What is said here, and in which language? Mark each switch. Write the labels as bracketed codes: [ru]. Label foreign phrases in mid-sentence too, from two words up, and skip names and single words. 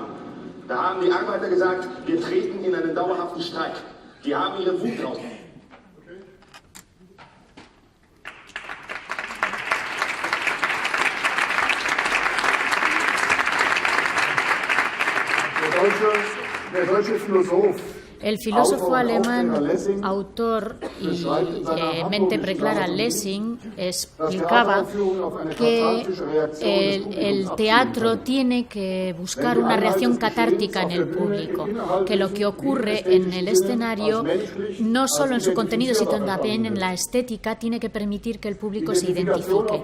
[de] Da haben die Arbeiter gesagt, wir treten in einen dauerhaften Streik. Die haben ihre Wut draus. Der deutsche Philosoph. [es] El filósofo alemán, autor y mente preclara Lessing, explicaba que el teatro tiene que buscar una reacción catártica en el público, que lo que ocurre en el escenario, no solo en su contenido, sino también en la estética, tiene que permitir que el público se identifique.